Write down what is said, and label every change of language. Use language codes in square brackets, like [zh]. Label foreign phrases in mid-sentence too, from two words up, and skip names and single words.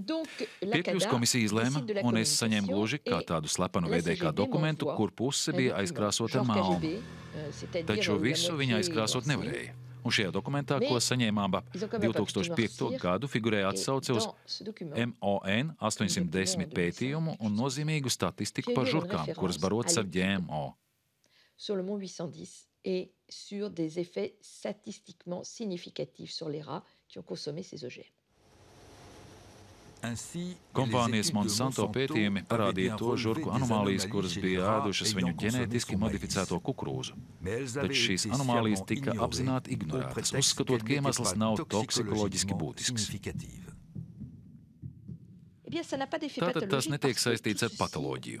[lv] Piekļuvs komisija izlēma, un es saņēmu gluži kā tādu slepenu VDK dokumentu, kur puse bija aizkrāsota ar melnu. Taču visu viņa aizkrāsot nevarēja. Un šajā dokumentā, ko saņēmām ap 2005. gadu, figurēja atsauce uz MON 810 pētījumu un nozīmīgu statistiku par žurkām, kuras barotas ar GMO. [fr] Sur le MON 810 et sur des effets statistiquement significatifs sur les rats qui ont consommé ces OGM. [lv] Kompānijas Monsanto pētījumi parādīja to žurku anomālijas, kuras bija ēdušas viņu ģenētiski modificēto kukurūzu. Taču šīs anomālijas tika apzināti ignorētas, uzskatot, ka iemesls nav toksikoloģiski būtisks. Tātad tas netiek saistīts ar patoloģiju.